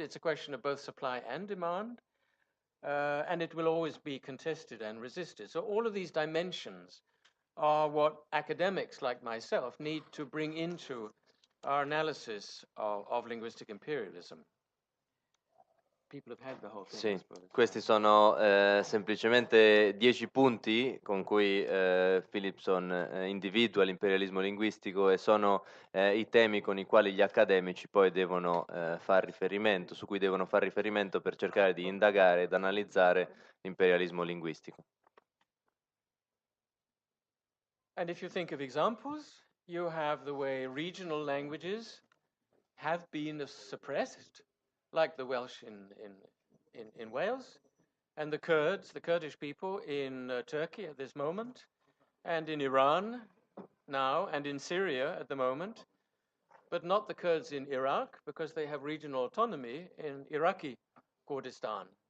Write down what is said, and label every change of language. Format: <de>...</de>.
<en>It's a question of both supply and demand, and it will always be contested and resisted. So all of these dimensions are what academics like myself need to bring into our analysis of linguistic imperialism. People have had the whole thing.</en> <it>Sì, questi sono semplicemente 10 punti con cui Philipson individua l'imperialismo linguistico e sono i temi con i quali gli accademici poi devono far riferimento, su cui devono far riferimento per cercare di indagare ed analizzare l'imperialismo linguistico.</it> <en>And if you think of examples, you have the way regional languages have been suppressed, like the Welsh in Wales, and the Kurds, the Kurdish people in Turkey at this moment, and in Iran now, and in Syria at the moment, but not the Kurds in Iraq, because they have regional autonomy in Iraqi Kurdistan.</en>